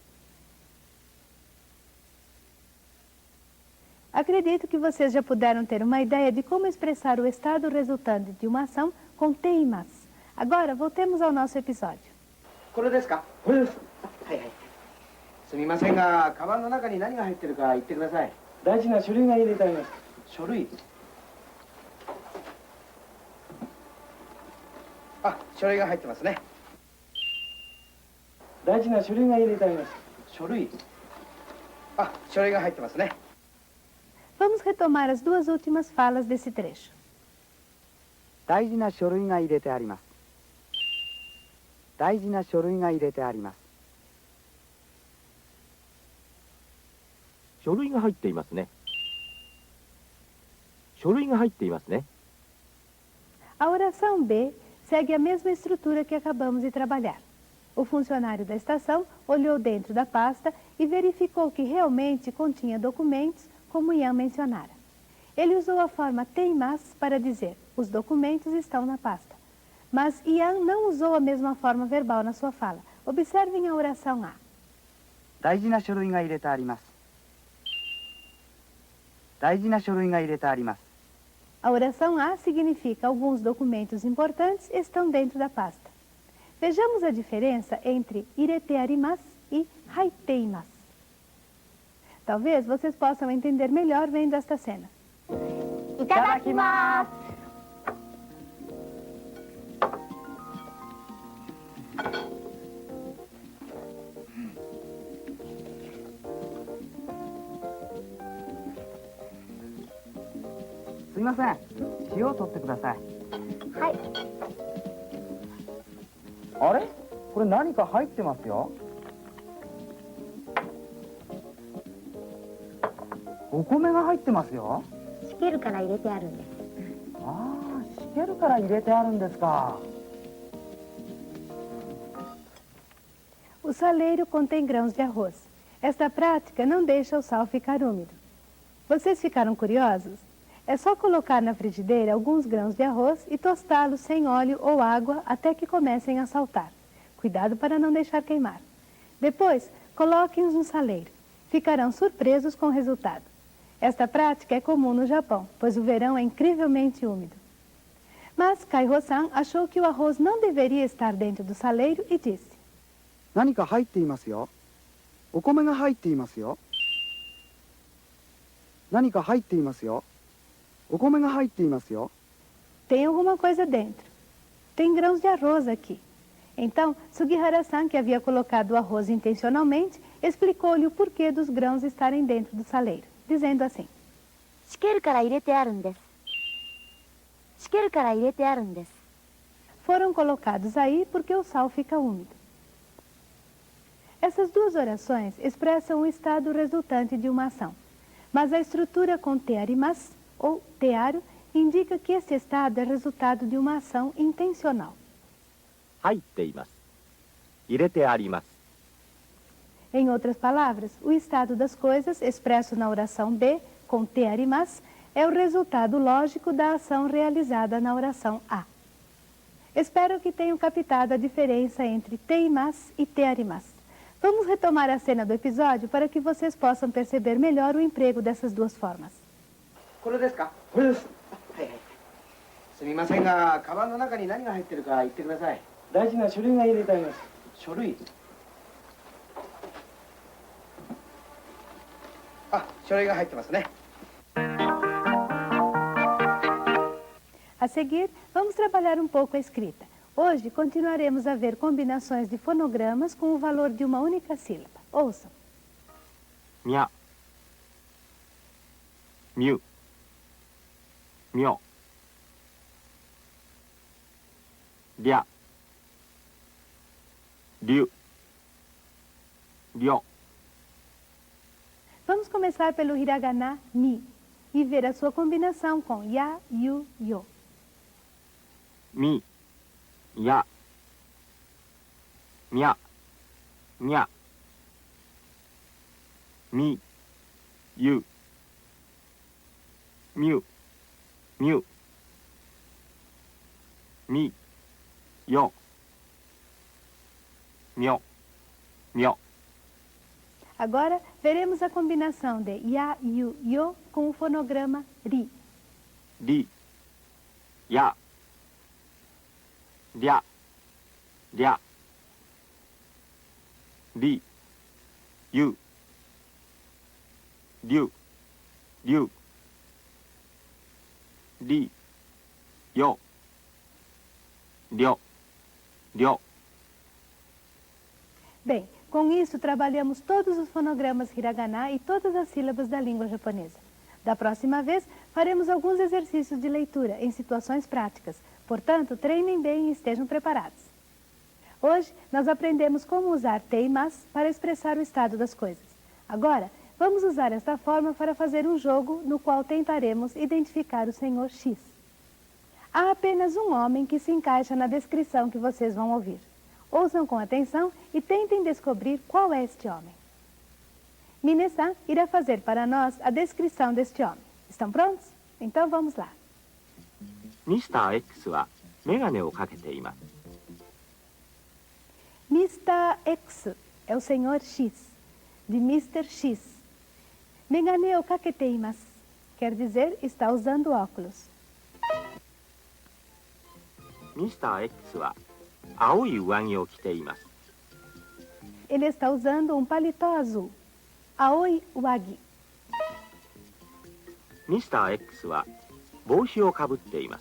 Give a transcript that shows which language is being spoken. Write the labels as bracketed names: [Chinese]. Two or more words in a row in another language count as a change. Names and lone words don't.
[Portuguese] Acredito que vocês já puderam ter uma ideia de como expressar o estado resultante de uma ação com teimasu. Agora, voltemos ao nosso episódio. [Japanese] これですか？これです。はいはい。すみませんが、カバンの中に何が入ってるか言ってください。大事な書類が入れてあります。書類。あ、書類が入ってますね。大事な書類が入れてあります。書類。あ、書類が入ってますね。 [Portuguese] Vamos retomar as duas últimas falas desse trecho. [Japanese] 大事な書類が入れてあります。大事な書類が入れてあります。書類が入っていますね。書類が入っていますね。 [Portuguese] A oração B segue a mesma estrutura que acabamos de trabalhar. O funcionário da estação olhou dentro da pasta e verificou que realmente continha documentos, como Ian mencionara. Ele usou a forma teimasu para dizer os documentos estão na pasta. Mas Ian não usou a mesma forma verbal na sua fala. Observem a oração A. [Japanese] 大事な書類が入れてあります。大事な書類が入れてあります。 [Portuguese] A oração A significa alguns documentos importantes estão dentro da pasta. Vejamos a diferença entre [Japanese] 入れてあります [Portuguese] e haiteimasu. Talvez vocês possam entender melhor vendo esta cena. [Japanese] いただきます。すいません。塩を取ってください。はい。あれ？これ何か入ってますよ。お米が入ってますよ。しけるから入れてあるんです。ああ、しけるから入れてあるんですか。 [Portuguese] O saleiro contém grãos de arroz. Esta prática não deixa o sal ficar úmido. Vocês ficaram curiosos? É só colocar na frigideira alguns grãos de arroz e tostá-los sem óleo ou água até que comecem a saltar. Cuidado para não deixar queimar. Depois, coloquem-os no saleiro. Ficarão surpresos com o resultado. Esta prática é comum no Japão, pois o verão é incrivelmente úmido. Mas Kaiho-san achou que o arroz não deveria estar dentro do saleiro e disse: [Japanese] 何か入っていますよ。お米が入っていますよ。何か入っていますよ。お米が入っていますよ。 [Portuguese] Tem alguma coisa dentro. Tem grãos de arroz aqui. Então, Sugihara-san, que havia colocado o arroz intencionalmente, explicou-lhe o porquê dos grãos estarem dentro do saleiro, dizendo assim: [Japanese] しけるから入れてあるんです。しけるから入れてあるんです。 [Portuguese] Foram colocados aí porque o sal fica úmido. Essas duas orações expressam o estado resultante de uma ação, mas a estrutura com tearimas, ou tearo, indica que esse estado é resultado de uma ação intencional. [Japanese] 入っています。入れてあります。 [Portuguese] Em outras palavras, o estado das coisas, expresso na oração B, com [Japanese] てあります, [Portuguese] é o resultado lógico da ação realizada na oração A. Espero que tenham captado a diferença entre [Japanese] ています [Portuguese] e [Japanese] てあります. [Portuguese] Vamos retomar a cena do episódio para que vocês possam perceber melhor o emprego dessas duas formas. [Japanese] これですか？これです。はいはい。すみませんが、カバンの中に何が入ってるか言ってください。大事な書類が入れてあります。書類。あ、書類が入ってますね。 [Portuguese] A seguir, vamos trabalhar um pouco a escrita. Hoje, continuaremos a ver combinações de fonogramas com o valor de uma única sílaba. Ouçam. [Japanese] みゃ、みゅ、みょ、りゃ、りゅ、りょ。 [Portuguese] Vamos começar pelo hiragana mi e ver a sua combinação com ya, yu, yo. [Japanese] み、や、みゃ、みゃ、み、ゆ、みゅ、みゅ、み、よ、みょ、みょ。 [Portuguese] Agora, veremos a combinação de ya, yu, yo com o fonograma ri. [Japanese] り、や、りゃ、りゃ、り、ゆ、りゅ、りゅ、り、よ、りょ、りょ。 [Portuguese] Bem, com isso trabalhamos todos os fonogramas hiragana e todas as sílabas da língua japonesa. Da próxima vez, faremos alguns exercícios de leitura em situações práticas. Portanto, treinem bem e estejam preparados. Hoje, nós aprendemos como usar te e mas para expressar o estado das coisas. Agora, vamos usar esta forma para fazer um jogo no qual tentaremos identificar o senhor X. Há apenas um homem que se encaixa na descrição que vocês vão ouvir. Ouçam com atenção e tentem descobrir qual é este homem. Mine-san irá fazer para nós a descrição deste homem. Estão prontos? Então vamos lá. [Japanese] ミスター X はメガネをかけています。 [Portuguese] Mr. X é o senhor X, de Mr. X. [Japanese] メガネをかけています [Portuguese] quer dizer está usando óculos. [Japanese] ミスター X は青い上着を着ています。 [Portuguese] Ele está usando um paletó azul. [Japanese] 青い上着. ミスター X は帽子をかぶっています。